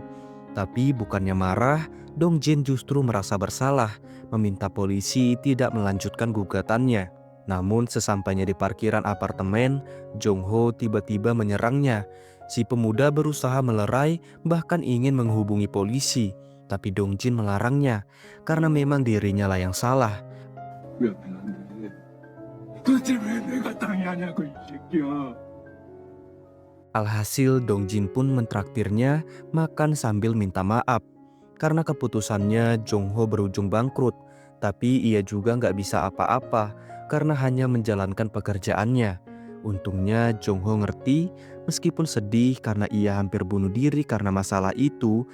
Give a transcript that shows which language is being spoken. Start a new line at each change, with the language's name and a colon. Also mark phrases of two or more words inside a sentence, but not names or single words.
Indonesian: Tapi bukannya marah, Dong Jin justru merasa bersalah, meminta polisi tidak melanjutkan gugatannya. Namun sesampainya di parkiran apartemen, Jong Ho tiba-tiba menyerangnya. Si pemuda berusaha melerai, bahkan ingin menghubungi polisi. Tapi Dong Jin melarangnya, karena memang dirinya lah yang salah.
Korean: 왜 앞에 안 돼? 도대체 왜 내가 땅이 아냐고 이 새끼야.
Indonesian: Alhasil Dong Jin pun mentraktirnya makan sambil minta maaf. Karena keputusannya Jong Ho berujung bangkrut, tapi ia juga nggak bisa apa-apa karena hanya menjalankan pekerjaannya. Untungnya Jong Ho ngerti meskipun sedih karena ia hampir bunuh diri karena masalah itu.